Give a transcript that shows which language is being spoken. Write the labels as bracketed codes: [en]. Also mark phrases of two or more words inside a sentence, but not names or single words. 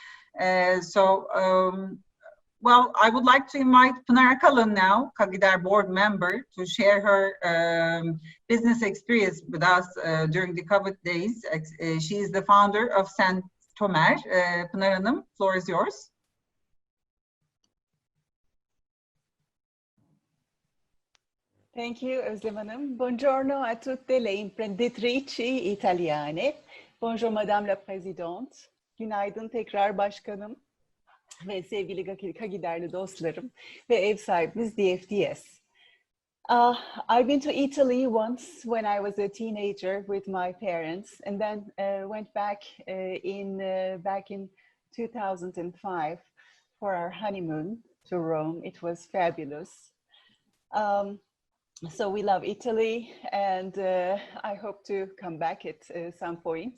[en] Well, I would like to invite Pınar Akalın now, Kagi board member, to share her business experience with us during the COVID days. She is the founder of Saint Tomer. Pınar Hanım, floor is yours. Thank you, Özlem Hanım. [it] Buongiorno a tutte le imprenditrici italiane. [fr] Bonjour Madame la Présidente. [tr] Günaydın tekrar başkanım ve sevgili Kagiderli dostlarım ve ev sahibimiz Dfds. [en] I've been to Italy once when I was a teenager with my parents, and then went back in 2005 for our honeymoon to Rome. It was fabulous. So we love Italy, and I hope to come back at some point.